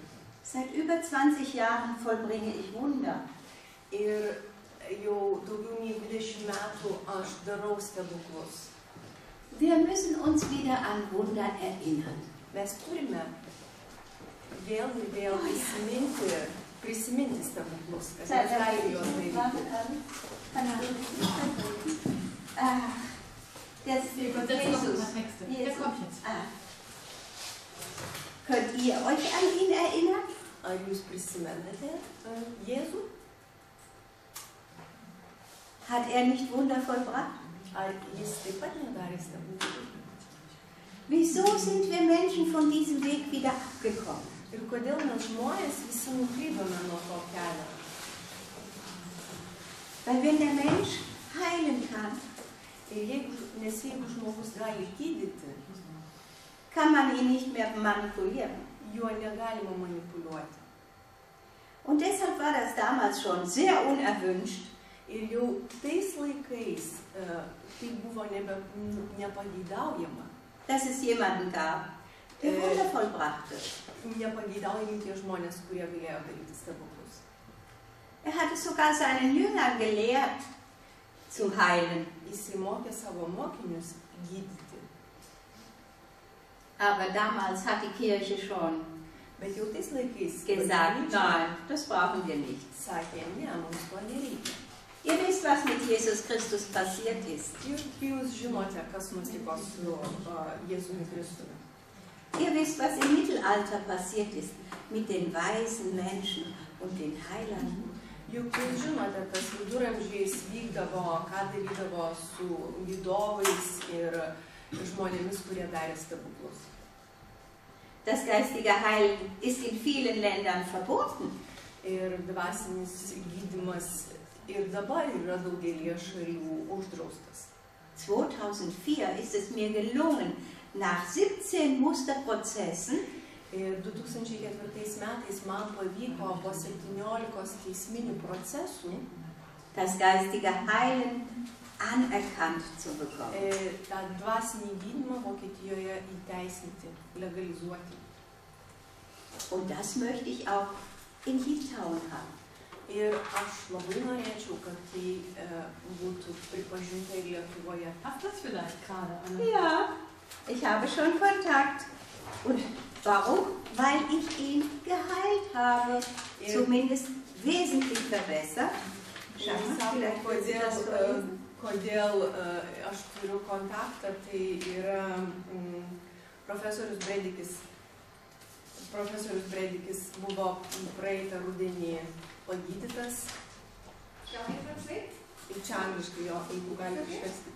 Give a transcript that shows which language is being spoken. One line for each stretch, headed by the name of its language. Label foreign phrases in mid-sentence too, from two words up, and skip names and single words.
German: Seit über 20 Jahren vollbringe ich Wunder.
Lithuanian: Ir jau daugiau nei 20 metų aš darau stebuklus.
German: Wir müssen uns wieder an Wunder erinnern.
Lithuanian: Mes turime vėl ir vėl prisiminti stebuklus, kad mes galime juos daryti.
German: Könnt ihr euch an ihn erinnern?
Lithuanian: Ar jūs prisimenate Jėzų?
German: Hat er nicht Wunder vollbracht?
Lithuanian: Ar jis taip pat nedarė stebuklų?
German: Wieso sind wir Menschen von diesem Weg wieder abgekommen?
Lithuanian: Ir kodėl mes žmonės visi nuklydome nuo to kelio?
German: Weil wenn der Mensch heilen kann,
Lithuanian: Nes jeigu žmogus gali gydyti,
German: kann man ihn nicht mehr manipulieren.
Lithuanian: juo negalima manipuliuoti.
German: Und deshalb war das damals schon sehr unerwünscht.
Lithuanian: Ir jau tais laikais tai buvo nepageidaujama.
German: Dass es jemanden gab, der Wunder vollbrachte.
Lithuanian: Nepageidaujami tie žmonės, kurie galėjo daryti stebuklus.
German: Er hatte sogar seinen Jüngern gelehrt, zu heilen.
Lithuanian: Jis mokė savo mokinius gydyti.
German: Aber damals hat die Kirche schon
Lithuanian: Bet jau tais laikais
German: gesagt, nein, das brauchen wir nicht.
Lithuanian: Sakė, ne, mums to nereikia.
German: Ihr wisst, was mit Jesus Christus passiert ist.
Lithuanian: Jūs žinote, kas nutiko su Jėzumi Kristumi.
German: Ihr wisst, was im Mittelalter passiert ist mit den weisen Menschen und den Heilern.
Lithuanian: Juk jūs žinote, kas viduramžiais vykdavo, ką darydavo su gydovais ir žmonėmis, kurie darė stebuklus.
German: Das geistige Heilen ist in vielen Ländern verboten.
Lithuanian: Ir dvasinis gydymas ir dabar yra daugelį šalių uždraustas.
German: 2004 ist es mir gelungen, nach 17 Musterprozessen
Lithuanian: 2004 metais man pavyko po 17 teisminių procesų
German: das geistige Heilen anerkannt zu bekommen.
Lithuanian: tą dvasinį gydymą Vokietijoje įteisinti, legalizuoti.
German: Und das möchte ich auch in Litauen haben.
Lithuanian: Ir aš labai norėčiau, kad tai būtų pripažinta ir Lietuvoje.
German: Hast du das vielleicht gerade, Anna? Ja, ich habe schon Kontakt. Und warum? Weil ich ihn geheilt habe. Zumindest wesentlich verbessert.
Lithuanian: Kodėl aš turiu kontaktą, tai yra profesorius Bredikis buvo praeitą rudenį pagydytas. Ir čia angliškai jo, jeigu gali išversti.